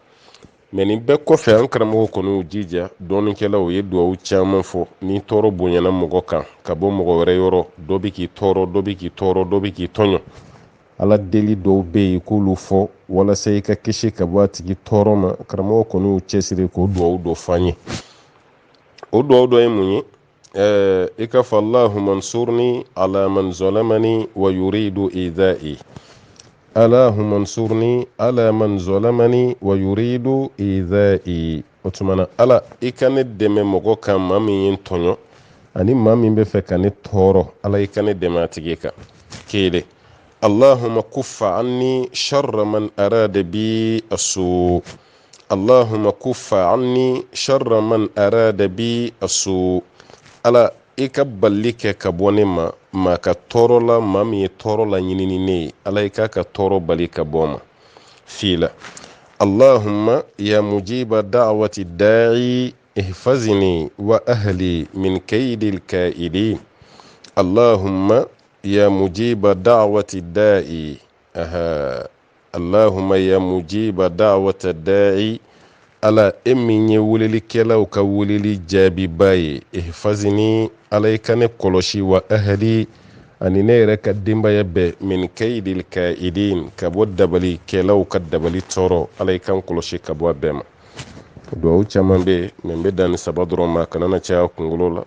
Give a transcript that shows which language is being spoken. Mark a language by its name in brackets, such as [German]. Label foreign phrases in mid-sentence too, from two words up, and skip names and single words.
[Bambara] Mais nin bɛɛ kɔfɛ an karamɔgɔ kɔni y'u jija, dɔɔnikɛlaw u ye duwawu caman fɔ ni tɔɔrɔ bonyana mɔgɔ kan ka bɔ mɔgɔ wɛrɛ yɔrɔ, dɔ bi k'i tɔɔrɔ, dɔ bi k'i tɔɔrɔ, dɔ bi k'i tɔɲɔ. Ala deli dɔw bɛ yen k'olu fɔ walasa i ka kisi ka bɔ a tigi tɔɔrɔ ma. Karamɔgɔ kɔni y'u cɛsiri k'o duwawu dɔ f'an ye. O duwawu dɔ ye mun ye? I ka fɔ [Arabic] اللهم انصرني على من ظلمني ويريد إيذائي. اللهم انصرني على من ظلمني ويريد إيذائي. [Bambara] O tumana Ala i ka ne dɛmɛ mɔgɔ kan maa min ye n tɔɲɔ ani maa min bɛ fɛ ka ne tɔɔrɔ. Ala i ka ne dɛmɛ a tigi kan. Kelen. [Arabic] اللهم كف عني شر من أراد بي السوء. اللهم كف عني شر من أراد بي السوء. [Bambara] Ala i ka bali kɛ ka bɔ ne ma maa ka tɔɔrɔ la maa min ye tɔɔrɔ la ɲini ni ne ye. Ala i ka tɔɔrɔ bali ka bɔ ma. Fila. [Arabic] اللهم يا مجيب دعوة الداعي احفظني وأهلي من كيد الكائدين. اللهم يا مجيب دعوة الداعي. اللهم يا مجيب دعوة الداعي. [Bambara] Ala e min ye welelikɛlaw ka weleli jaabiba ye. Ihfazni Ala i ka ne kɔlɔsi [Arabic] وأهلي [Bambara] ani ne yɛrɛ ka denbaya bɛɛ [Arabic] من كيد الكائدين [Bambara] ka bɔ dabalikɛlaw ka dabali tɔɔrɔ. Ala i kan kɔlɔsi ka bɔ a bɛɛ ma. Duwawu caman bɛ yen mais n bɛ dan ni saba dɔrɔn ma kana na caya kunkolo la.